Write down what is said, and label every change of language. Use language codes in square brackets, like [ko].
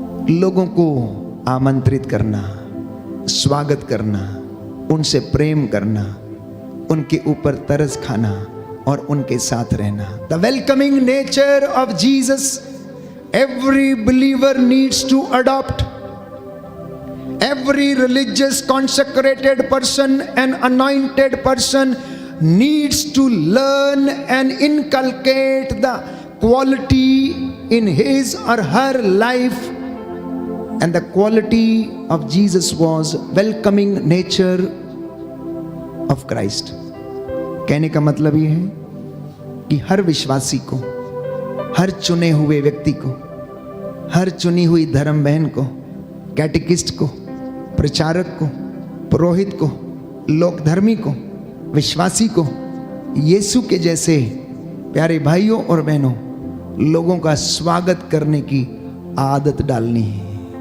[hi] लोगों को आमंत्रित करना, स्वागत करना, उनसे प्रेम करना, उनके ऊपर तरस खाना और उनके साथ रहना। [en] The welcoming nature of Jesus every believer needs to adopt. Every religious consecrated person and anointed person needs to learn and inculcate the quality in his or her life. And the quality of Jesus was welcoming nature of Christ. [hi] कहने का मतलब ये है कि हर विश्वासी को, हर चुने हुए व्यक्ति को, हर चुनी हुई धर्म बहन को, कैटेकिस्ट को, प्रचारक को, पुरोहित को, लोकधर्मी को, विश्वासी को यीशु के जैसे प्यारे भाइयों और बहनों लोगों का स्वागत करने की आदत डालनी है।